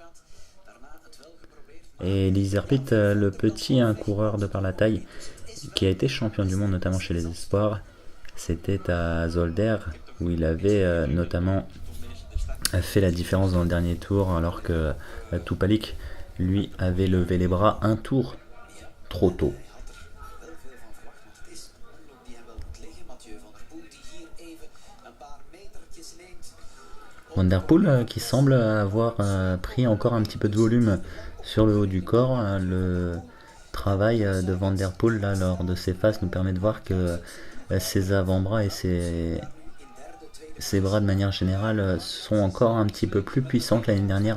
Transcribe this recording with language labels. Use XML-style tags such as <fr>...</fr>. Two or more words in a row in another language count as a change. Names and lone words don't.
<fr>Et Lizerpit, le petit coureur de par la taille, qui a été champion du monde notamment chez les espoirs, c'était à Zolder où il avait notamment fait la différence dans le dernier tour, alors que Tupalik lui avait levé les bras un tour trop tôt. Van der Poel qui semble avoir pris encore un petit peu de volume sur le haut du corps. Le travail de Van der Poel là, lors de ses phases nous permet de voir que ses avant-bras et ses bras de manière générale sont encore un petit peu plus puissants que l'année dernière.</fr>